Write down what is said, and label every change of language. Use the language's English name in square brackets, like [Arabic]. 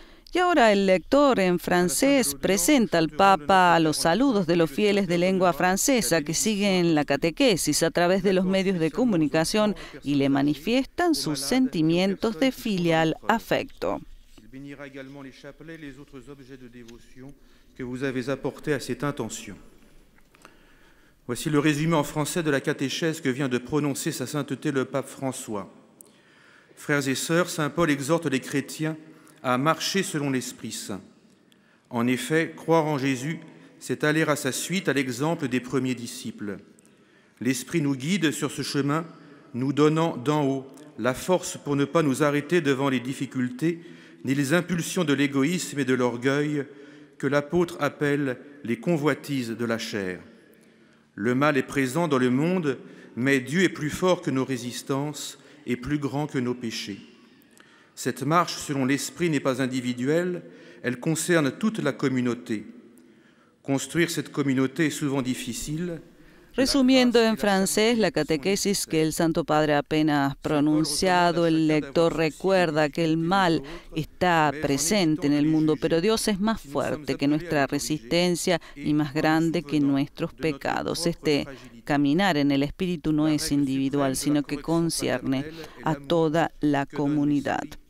[Spanish] Y ahora el lector en francés presenta al Papa los saludos de los fieles de lengua francesa que siguen la catequesis a través de los medios de comunicación y le manifiestan sus sentimientos de filial afecto. [French] Il bénira également les chapelets, les autres objets de dévotion que vous avez apportés à cette intention. Voici le résumé en français de la catéchèse que vient de prononcer sa sainteté le pape François. Frères et sœurs, saint Paul exhorte les chrétiens à marcher selon l'Esprit Saint. En effet, croire en Jésus, c'est aller à sa suite à l'exemple des premiers disciples. L'Esprit nous guide sur ce chemin, nous donnant d'en haut la force pour ne pas nous arrêter devant les difficultés ni les impulsions de l'égoïsme et de l'orgueil que l'apôtre appelle les convoitises de la chair. Le mal est présent dans le monde, mais Dieu est plus fort que nos résistances et plus grand que nos péchés. Cette marche selon l'Esprit n'est pas individuelle, elle concerne toute la communauté. Construire cette communauté est souvent difficile. [Spanish] Resumiendo en francés la catequesis que el Santo Padre apenas pronunciado, el lector recuerda que el mal está presente en el mundo, pero Dios es más fuerte que nuestra resistencia y más grande que nuestros pecados. Este caminar en el Espíritu no es individual, sino que concierne a toda la comunidad.